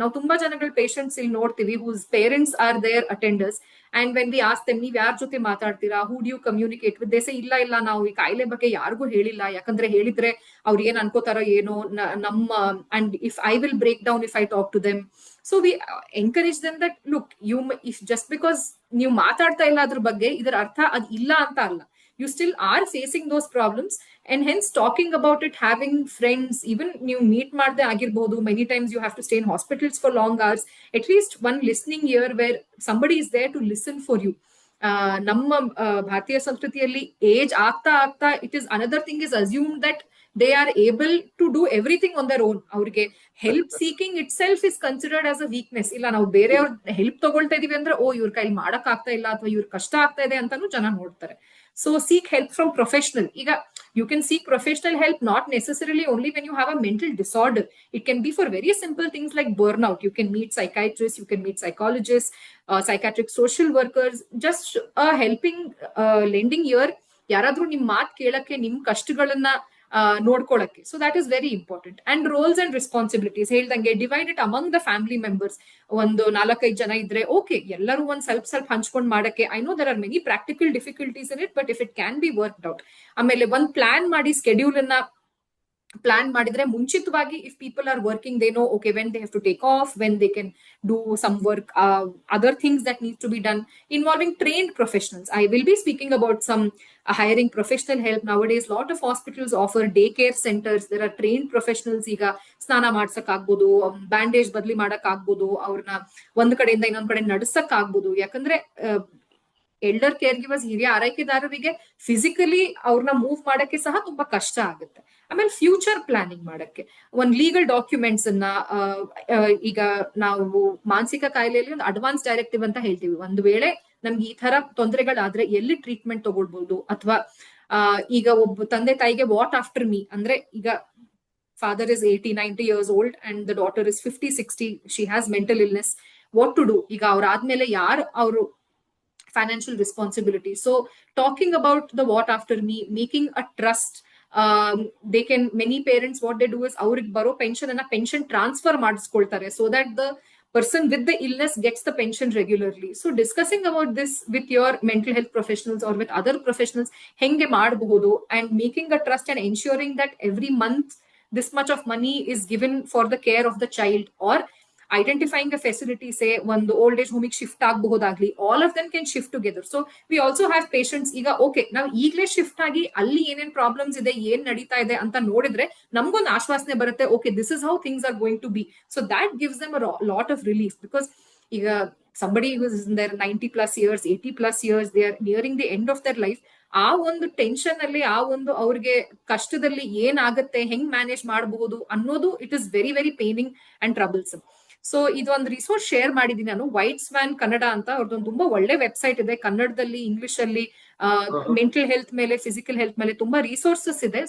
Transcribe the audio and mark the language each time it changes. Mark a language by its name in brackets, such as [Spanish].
[Kannada] ನಾವು ತುಂಬಾ ಜನಗಳ ಪೇಷಂಟ್ಸ್ ಇಲ್ಲಿ ನೋಡ್ತೀವಿ [English] whose parents are their attenders and when we ask them [Kannada] ನೀವ್ ಯಾರ ಜೊತೆ ಮಾತಾಡ್ತೀರಾ, [English] who do you communicate with, they say [Kannada] ಇಲ್ಲ ನಾವು ಈ ಕಾಯಿಲೆ ಬಗ್ಗೆ ಯಾರಿಗೂ ಹೇಳಿಲ್ಲ, ಯಾಕಂದ್ರೆ ಹೇಳಿದ್ರೆ ಅವ್ರು ಏನ್ ಅನ್ಕೋತಾರೋ ಏನೋ ನಮ್ಮ, [English] And if I will break down if I talk to them. So we encourage them that look if just because [Kannada] ನೀವು ಮಾತಾಡ್ತಾ ಇಲ್ಲ ಅದ್ರ ಬಗ್ಗೆ ಇದರ ಅರ್ಥ ಅದ್ ಇಲ್ಲ ಅಂತ ಅಲ್ಲ. [English] You still are facing those problems, and hence talking about it, having friends, even you meet [Kannada] madde agirbodu, [English] many times you have to stay in hospitals for long hours, at least one listening ear where somebody is there to listen for you. [Kannada] ನಮ್ಮ ಭಾರತೀಯ ಸಂಸ್ಕೃತಿಯಲ್ಲಿ age ಆಗ್ತಾ [English] it is another thing is assumed that they are able to do everything on their own. ಅವ್ರಿಗೆ help seeking itself is considered as a weakness. [Kannada] ಇಲ್ಲ ನಾವು ಬೇರೆಯವ್ರ help ತಗೊಳ್ತಾ ಇದೀವಿ ಅಂದ್ರೆ ಇವ್ರ ಕೈಲಿ ಮಾಡಕ್ ಆಗ್ತಾ ಇಲ್ಲ ಅಥವಾ ಇವ್ರ ಕಷ್ಟ ಆಗ್ತಾ ಇದೆ ಅಂತಾನು ಜನ ನೋಡ್ತಾರೆ. [English] So seek help from professional. You can seek professional help not necessarily only when you have a mental disorder. It can be for very simple things like burnout. You can meet psychiatrists, you can meet psychologists, psychiatric social workers, just a helping lending ear, [Kannada] ಯಾರಾದ್ರೂ ನಿಮ್ ಮಾತ್ ಕೇಳಕ್ಕೆ, ನಿಮ್ ಕಷ್ಟಗಳನ್ನ ನೋಡ್ಕೊಳಕ್ಕೆ. [English] So that is very important. And roles and responsibilities ಹೇಳ್ದಂಗೆ divide it among the family members. [Kannada] ಒಂದು 4-5 ಜನ ಇದ್ರೆ ಓಕೆ, ಎಲ್ಲರೂ ಒಂದ್ ಸ್ವಲ್ಪ ಹಂಚ್ಕೊಂಡ್ ಮಾಡಕ್ಕೆ. [English] I know there are many practical difficulties in it, but if it can be worked out. [Kannada] ಆಮೇಲೆ ಒಂದ್ ಪ್ಲಾನ್ ಮಾಡಿ, ಸ್ಕೆಡ್ಯೂಲ್ ಅನ್ನ ಪ್ಲಾನ್ ಮಾಡಿದ್ರೆ ಮುಂಚಿತವಾಗಿ, [English] If people are working they know okay when they have to take off, when they can do some work, other things that need to be done involving trained professionals. I will be speaking about some hiring professional help. Nowadays lot of hospitals offer daycare centers. There are trained professionals. [Kannada] ಈಗ ಸ್ನಾನ ಮಾಡ್ಸಕ್ ಆಗ್ಬೋದು, bandage ಬದ್ಲಿ ಮಾಡಕ್ ಆಗ್ಬೋದು, ಅವ್ರನ್ನ ಒಂದ್ ಕಡೆಯಿಂದ ಇನ್ನೊಂದ್ ಕಡೆ ನಡ್ಸಕ್ ಆಗ್ಬೋದು. ಯಾಕಂದ್ರೆ ಎಲ್ಡರ್ ಕೇರ್ ಗಿವರ್ಸ್, ಹಿರಿಯ ಆರೈಕೆದಾರರಿಗೆ ಫಿಸಿಕಲಿ ಅವ್ರನ್ನ ಮೂವ್ ಮಾಡಕ್ಕೆ ಸಹ ತುಂಬಾ ಕಷ್ಟ ಆಗುತ್ತೆ. ಆಮೇಲೆ ಫ್ಯೂಚರ್ ಪ್ಲಾನಿಂಗ್ ಮಾಡಕ್ಕೆ ಒಂದ್ ಲೀಗಲ್ ಡಾಕ್ಯುಮೆಂಟ್ಸ್ ಅನ್ನ, ಈಗ ನಾವು ಮಾನಸಿಕ ಕಾಯಿಲೆಯಲ್ಲಿ ಒಂದು ಅಡ್ವಾನ್ಸ್ ಡೈರೆಕ್ಟಿವ್ ಅಂತ ಹೇಳ್ತೀವಿ. ಒಂದು ವೇಳೆ ನಮ್ಗೆ ಈ ತರ ತೊಂದರೆಗಳಾದ್ರೆ ಎಲ್ಲಿ ಟ್ರೀಟ್ಮೆಂಟ್ ತಗೊಳ್ಬಹುದು, ಅಥವಾ ಈಗ ಒಬ್ಬ ತಂದೆ ತಾಯಿಗೆ ವಾಟ್ ಆಫ್ಟರ್ ಮೀ ಅಂದ್ರೆ, ಈಗ [English] Father is 80-90 years old and the daughter is 50-60, she has mental illness, what to do? [Kannada] ಈಗ ಅವ್ರಾದ್ಮೇಲೆ ಯಾರು ಅವರು financial responsibility. [English] So talking about the what after me, making a trust, they can, many parents what they do is [Kannada] ಅವ್ರಿಗೆ ಬರೋ pension ಅನ್ನ pension transfer ಮಾಡಿಸ್ಕೊಳ್ತಾರೆ, [English] so that the person with the illness gets the pension regularly. So discussing about this with your mental health professionals or with other professionals, [Kannada] henge ಮಾಡಬಹುದು, [English] and making a trust and ensuring that every month this much of money is given for the care of the child, or identifying a facility, say ಒಂದು old age home shift ಆಗಬಹುದಾಗ್ಲಿ, all of them can shift together. So we also have patients [Kannada] ಈಗ okay ನಾವು ಈಗಲೇ shift ಆಗಿ ಅಲ್ಲಿ ಏನೇನ್ problems ಇದೆ, ಏನ್ ನಡೀತಾ ಇದೆ ಅಂತ ನೋಡಿದ್ರೆ ನಮ್ಗೊಂದು ಆಶ್ವಾಸನೆ ಬರುತ್ತೆ, [English] Okay this is how things are going to be. So that gives them a lot of relief, because ಈಗ somebody who is in their 90 plus years, 80 plus years, they are nearing the end of their life. [Kannada] ಆ ಒಂದು tension ಅಲ್ಲಿ, ಆ ಒಂದು ಅವ್ರಿಗೆ ಕಷ್ಟದಲ್ಲಿ ಏನಾಗುತ್ತೆ, ಹೆಂಗ್ ಮ್ಯಾನೇಜ್ ಮಾಡಬಹುದು ಅನ್ನೋದು, [English] It is very very paining and troublesome. [Kannada] So ಇದು ಒಂದು ರಿಸೋರ್ಸ್ ಶೇರ್ ಮಾಡಿದೀನಿ ನಾನು, ವೈಟ್ ಸ್ವಾನ್ ಕನ್ನಡ ಅಂತ, ಅವ್ರದ್ದೊಂದು ತುಂಬಾ ಒಳ್ಳೆ ವೆಬ್ಸೈಟ್ ಇದೆ, ಕನ್ನಡದಲ್ಲಿ, ಇಂಗ್ಲಿಷ್ ಅಲ್ಲಿ, ಮೆಂಟಲ್ ಹೆಲ್ತ್ ಮೇಲೆ, ಫಿಸಿಕಲ್ ಹೆಲ್ತ್ ಮೇಲೆ ತುಂಬಾ ರಿಸೋರ್ಸಸ್ ಇದೆ.